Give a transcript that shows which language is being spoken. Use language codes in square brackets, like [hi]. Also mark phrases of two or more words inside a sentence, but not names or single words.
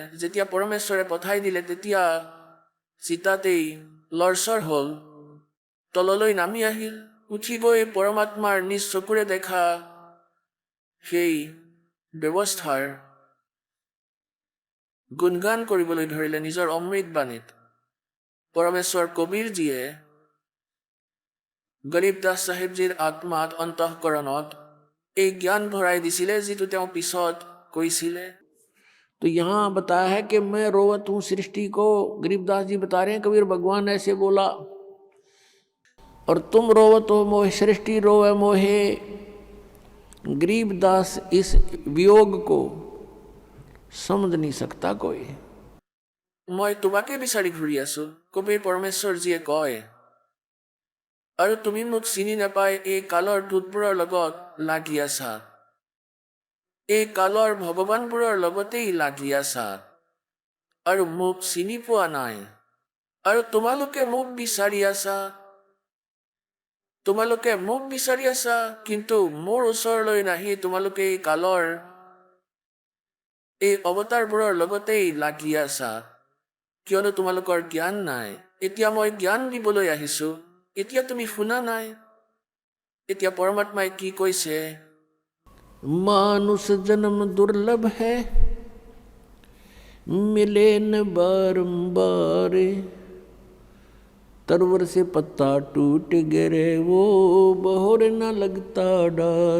[as] যেতিয়া পৰমেশ্বৰে পঠাই দিলে, তেতিয়া চিতাতেই লৰচৰ হ'ল, তললৈ নামি আহিল, উঠি গৈ পৰমাত্মাৰ নিজ চকুৰে দেখা সেই ব্যৱস্থাৰ গুণগান কৰিবলৈ ধৰিলে নিজৰ অমৃত বাণীত। পৰমেশ্বৰ কবীৰজীয়ে গৰীব দাস চাহেবজীৰ আত্মাত, অন্তঃকৰণত এই জ্ঞান ভৰাই দিছিলে, যিটো তেওঁ পিছত কৈছিলে। [hi] तो यहाँ बताया है कि मैं रोवत हूँ सृष्टि को, गरीबदास जी बता रहे हैं कबीर भगवान ऐसे बोला, और तुम रोवत हो मोहे, सृष्टि रोवे मोहे, गरीबदास इस वियोग को समझ नहीं सकता कोई। [as] মই তোমাকে বিচাৰি ঘূৰি আছো, কবিৰ পৰমেশ্বৰজীয়ে কয়, আৰু তুমি মোক চিনি নাপাই এই কালৰ দূতবোৰৰ লগত লাগি আছা, এই কালৰ ভগৱানবোৰৰ লগতেই লাগি আছা, আৰু মোক চিনি পোৱা নাই। আৰু তোমালোকে মোক বিচাৰি আছা, তোমালোকে মোক বিচাৰি আছা, কিন্তু মোৰ ওচৰলৈ নাহি তোমালোকে এই কালৰ এই অৱতাৰবোৰৰ লগতেই লাগি আছা, কিয়নো তোমালোকৰ জ্ঞান নাই। এতিয়া মই জ্ঞান দিবলৈ আহিছো, এতিয়া তুমি শুনা নাই। এতিয়া পৰমাত্মাই কি কৈছে, [hi] मानुष जन्म दुर्लभ है, मिले न बारंबार, तरवर से पत्ता टूट गिरे वो बहोर न लगता डार।